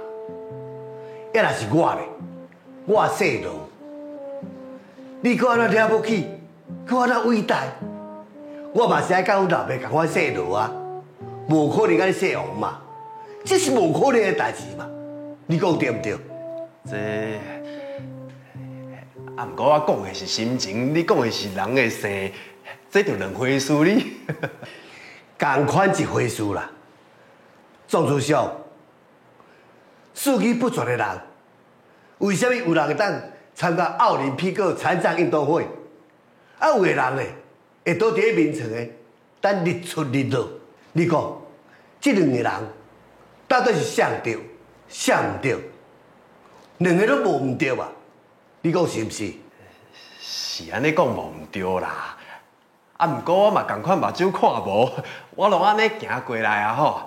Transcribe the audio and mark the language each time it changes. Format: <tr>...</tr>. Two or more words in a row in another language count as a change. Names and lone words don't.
<nan>要若是我咧，我姓罗，你搁安怎了不起，搁安怎伟大，我嘛是爱甲阮老爸共款姓罗啊，无可能甲你姓王嘛，这是无可能的代志嘛！你讲对毋对？这啊，毋过我讲的是心情，你讲的是人的性，这就两回事哩。共款一回事啦，壮师兄，四肢不全的人，为什么有人会当参加奥林匹克残障运动会？啊，有的人呢，会倒伫咧眠床的，等日出日落。你讲，这两个人到底是谁对，谁唔对？两个都无唔对吧？你讲是毋是？是安尼讲无唔对啦。啊，毋过我嘛共款目睭看无，我拢安尼行过来啊吼。</nan>